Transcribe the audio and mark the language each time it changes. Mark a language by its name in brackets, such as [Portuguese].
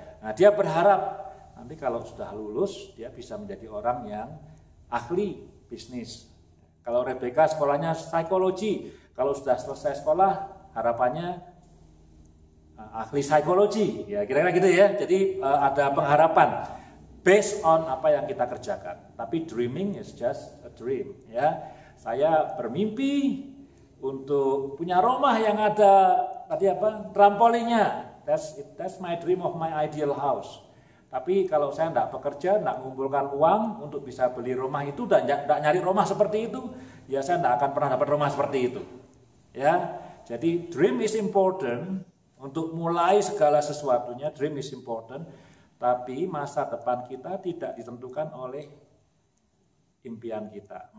[Indonesian] Nah, dia berharap nanti kalau sudah lulus, dia bisa menjadi orang yang ahli bisnis. Kalau Rebecca sekolahnya psikologi, kalau sudah selesai sekolah, harapannya ahli psikologi. Ya kira-kira gitu ya. Jadi ada pengharapan [English] based on [Indonesian] apa yang kita kerjakan. Tapi [English] dreaming is just a dream. [Indonesian] Ya, saya bermimpi untuk punya rumah yang ada trampolinnya. [English] That's my dream of my ideal house. [Indonesian] Tapi kalau saya tidak bekerja, tidak mengumpulkan uang untuk bisa beli rumah itu dan tidak nyari rumah seperti itu, ya saya tidak akan pernah dapat rumah seperti itu. Ya, jadi [English] dream is important [Indonesian] untuk mulai segala sesuatunya. [English] Dream is important, [Indonesian] tapi masa depan kita tidak ditentukan oleh impian kita.